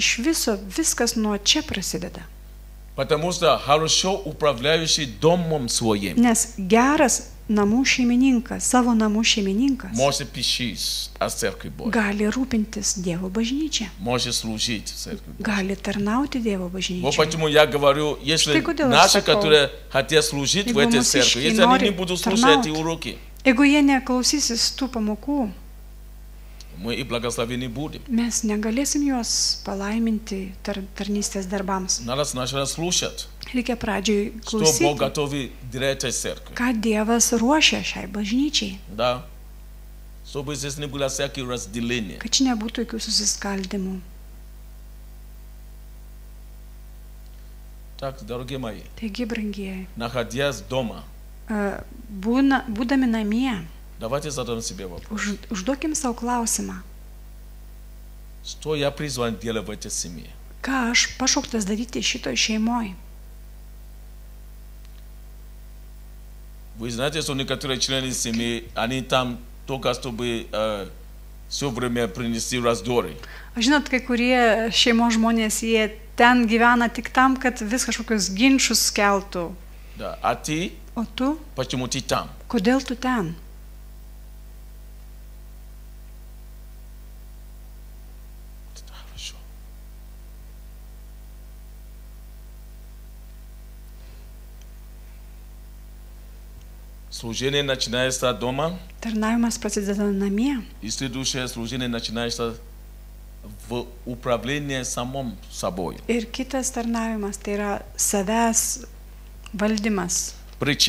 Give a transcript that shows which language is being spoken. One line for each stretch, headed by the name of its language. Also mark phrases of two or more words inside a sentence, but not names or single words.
Lithuanian: Iš viso viskas nuo čia prasideda.
Russian: Потому что хорошо управляющий домом своим
Lithuanian: Nes geras namų šeimininkas, savo namų šeimininkas,
Russian: может пищить о церкви Божьей,
Lithuanian: gali rūpintis Dievo bažnyčia,
Russian: может служить в церкви Божьей.
Lithuanian: gali tarnauti Dievo
Russian: Вот
Lithuanian: bažnyčiai.
Russian: почему я говорю, если
Lithuanian: Štai kodėl aš
Russian: наши,
Lithuanian: sakau,
Russian: которые хотят служить в
Lithuanian: jeigu
Russian: этой
Lithuanian: mūsiškiai
Russian: церкви, если они не
Lithuanian: nori
Russian: будут слушать эти
Lithuanian: tarnauti.
Russian: уроки,
Lithuanian: Jeigu jie neklausysis tų pamokų,
Russian: мы и благословены будем.
Lithuanian: mes negalėsim juos palaiminti tarnystės darbams.
Russian: Надо сначала слушать,
Lithuanian: Reikia pradžioj
Russian: что Бог
Lithuanian: klausyti,
Russian: готовит для этой церкви.
Lithuanian: ką Dievas ruošia šiai bažnyčiai,
Russian: Да. Чтобы здесь не было всяких разделений.
Lithuanian: kad čia nebūtų jokių susiskaldimų.
Russian: Так, дорогие мои,
Lithuanian: Taigi, brangieji,
Russian: находясь дома,
Lithuanian: būdami namie,
Russian: давайте задаем себе вопрос.
Lithuanian: užduokim savo klausimą,
Russian: Что я призван делать в этой семье?
Lithuanian: ką aš pašauktas daryti šitoj šeimoje.
Russian: Вы знаете, что некоторые члены семьи, они там только чтобы все время принести раздоры.
Lithuanian: Žinot, kai kurie šeimos žmonės, jie ten gyvena tik tam, kad vis kažkokius ginčius keltų.
Russian: Да. А ты,
Lithuanian: O tu,
Russian: почему ты там?
Lithuanian: kodėl tu ten?
Russian: Хорошо. Служение начинается дома,
Lithuanian: Tarnavimas prasideda namie,
Russian: и следующее служение начинается в управлении самим собой.
Lithuanian: ir kitas tarnavimas tai yra savęs valdymas.
Russian: Притчи.